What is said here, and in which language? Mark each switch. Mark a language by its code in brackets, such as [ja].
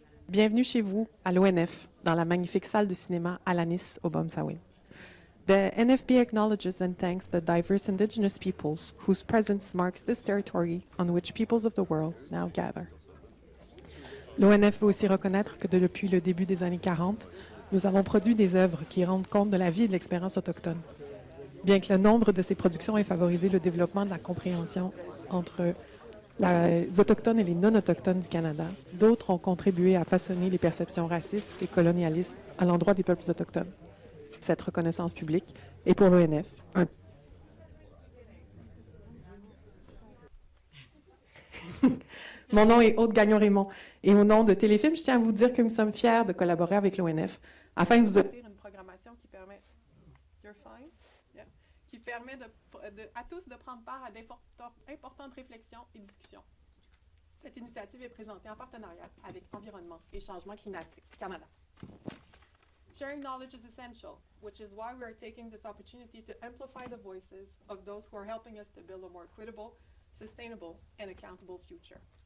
[fr] Bienvenue chez vous à l'ONF, dans la magnifique salle de cinéma Alanis au Bomsawin. [en] The NFB acknowledges and thanks the diverse Indigenous peoples whose presence marks this territory on which peoples of the world now gather. [fr] L'ONF veut aussi reconnaître que depuis le début des années 40, nous avons produit des œuvres qui rendent compte de la vie et de l'expérience autochtone. Bien que le nombre de ces productions ait favorisé le développement de la compréhension entre les Autochtones et les non-Autochtones du Canada, d'autres ont contribué à façonner les perceptions racistes et colonialistes à l'endroit des peuples autochtones. Cette reconnaissance publique est pour l'ONF un... Mon nom est Aude Gagnon-Raymond et au nom de Téléfilm, je tiens à vous dire que nous sommes fiers de collaborer avec l'ONF afin de vous offrir une programmation qui permet... [en] You're fine? Yeah. [fr] Qui permet à tous de prendre part à d'importantes réflexions et discussions. Cette initiative est présentée en partenariat avec Environnement et Changement climatique Canada. [en] Sharing knowledge is essential, which is why we are taking this opportunity to amplify the voices of those who are helping us to build a more equitable, sustainable, and accountable future.